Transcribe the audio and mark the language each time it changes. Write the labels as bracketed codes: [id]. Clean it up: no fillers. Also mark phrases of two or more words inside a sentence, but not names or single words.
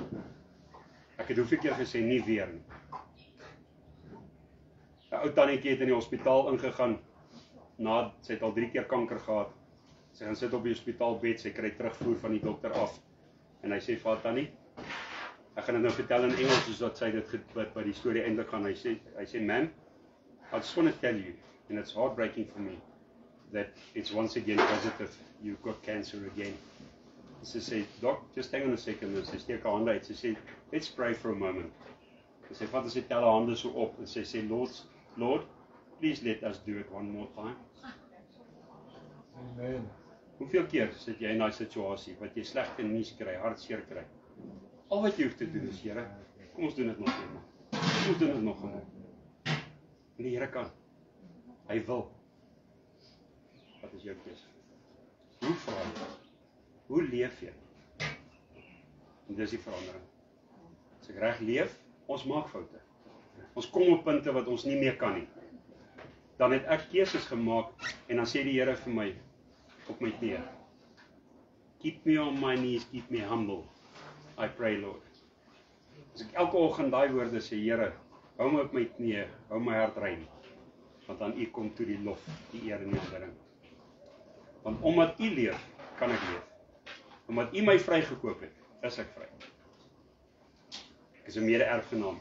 [af] Ek het hoeveel keer gesê nie weer nie. 'n Ou tannetjie het in die hospitaal ingegaan, sy het al 3 keer kanker gehad. Sy gaan sit op die hospitaalbed, sy kry terugvoer van die dokter af. En hy sê, vir Tannie, ek gaan dit nou vertel in Engels, soos wat sy dit wat by die storie eintlik gaan. Hy sê, [en] ma'am, I just want to tell you, and it's heartbreaking for me, that it's once again positive, you've got cancer again. [af] Sy sê, [en] Doc, just hang on a second, [af] en sy steek haar hande uit, sy sê, [en] let's pray for a moment. [af] En sy vat en sy tel haar hande so op, en sy sê, [en] Lord, please let us do it one more time. [af] Amen. Hoeveel keer sit jy in daai situasie, wat jy slegte nuus kry, hartseer kry? Al wat jy hoef te doen is, Here, kom ons doen dit nog eenmaal. Kom ons doen dit nog eenmaal. En die Here kan. Hy wil. Wat is jou keuse? Hoe vra jy? Hoe leef jy? En dis die verandering. As ek reg leef, ons maak foute. Ons kom op punte wat ons nie meer kan nie. Dan het ek keuses gemaak, en dan sê die Here vir my, op my knieë, [en] keep me on my knees, keep me humble, I pray, Lord. [af] As ek elke oggend daai woorde sê, Here, hou my op my knieë, hou my hart rein, want aan U kom toe die lof, die eer en die aanbidding. Want omdat U leef, kan ek leef. Omdat U my vrygekoop het, is ek vry. Ek is 'n mede-erfgenaam.